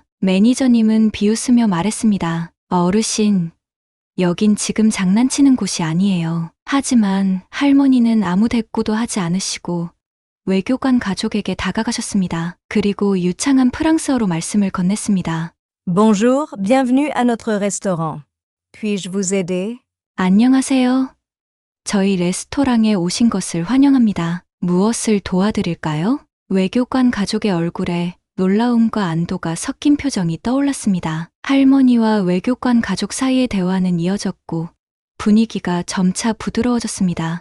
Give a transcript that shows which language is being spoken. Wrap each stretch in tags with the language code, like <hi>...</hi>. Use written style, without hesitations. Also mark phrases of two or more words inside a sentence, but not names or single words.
<ko>매니저님은 비웃으며 말했습니다. 어르신, 여긴 지금 장난치는 곳이 아니에요. 하지만 할머니는 아무 대꾸도 하지 않으시고 외교관 가족에게 다가가셨습니다. 그리고 유창한 프랑스어로 말씀을 건넸습니다.</ko> <fr>Bonjour, bienvenue à notre restaurant. Puis-je vous aider?</fr> <ko>안녕하세요. 저희 레스토랑에 오신 것을 환영합니다. 무엇을 도와드릴까요? 외교관 가족의 얼굴에 놀라움과 안도가 섞인 표정이 떠올랐습니다. 할머니와 외교관 가족 사이의 대화는 이어졌고 분위기가 점차 부드러워졌습니다.</ko>